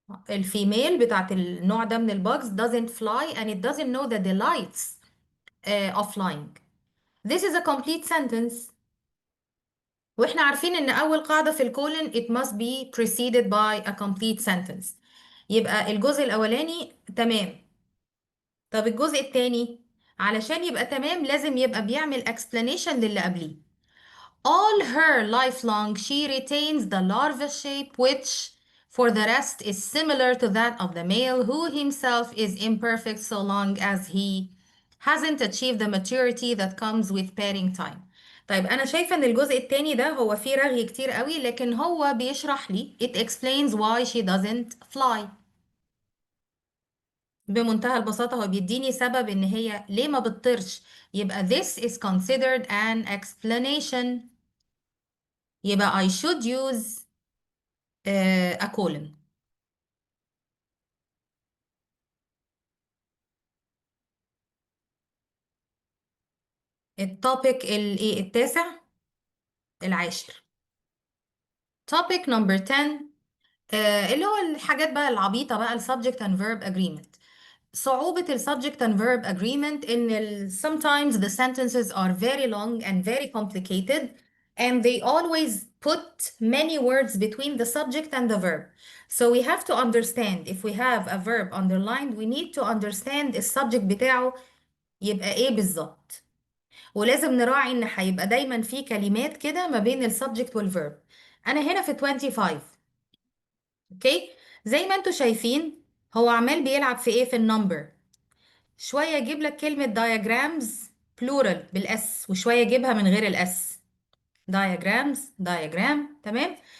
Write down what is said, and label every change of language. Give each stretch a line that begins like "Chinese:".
Arabic: الفيميل بتاعت النوع ده من الباجز
English: doesn't fly and it doesn't know the delights of flying. This is a complete sentence.
Arabic: واحنا عارفين ان اول قاعدة في الكولن
English: it must be preceded by a complete sentence.
Arabic: يبقى الجزء الاولاني تمام. طب الجزء التاني علشان يبقى تمام لازم يبقى بيعمل explanation للي قبليه.
English: All her life long she retains the larva shape which for the rest is similar to that of the male who himself is imperfect so long as he hasn't achieved the maturity that comes with pairing time.
Arabic: طيب أنا شايفة إن الجزء التاني ده هو فيه رغي كتير قوي لكن هو بيشرح لي it explains why she doesn't fly. بمنتهى البساطة هو بيديني سبب إن هي ليه ما بتطيرش.
English: يبقى this is considered an explanation. يبقى I should use a colon.
Arabic: التوبيك الايه التاسع العاشر.
English: topic number 10
Arabic: اللي هو الحاجات بقى العبيطة بقى ال subject and verb agreement.
English: صعوبة ال subject and verb agreement إن sometimes the sentences are very long and very complicated and they always put many words between the subject and the verb. So we have to understand if we have a verb underlined we need to understand
Arabic: السبجكت بتاعه يبقى ايه بالظبط. ولازم نراعي ان هيبقى دايما في كلمات كده ما بين السبجكت والفيرب. انا هنا في 25. اوكي زي ما انتوا شايفين هو عمال بيلعب في ايه في النمبر. شويه يجيب لك كلمه diagrams plural بالاس وشويه يجيبها من غير الاس.
English: diagrams diagram تمام.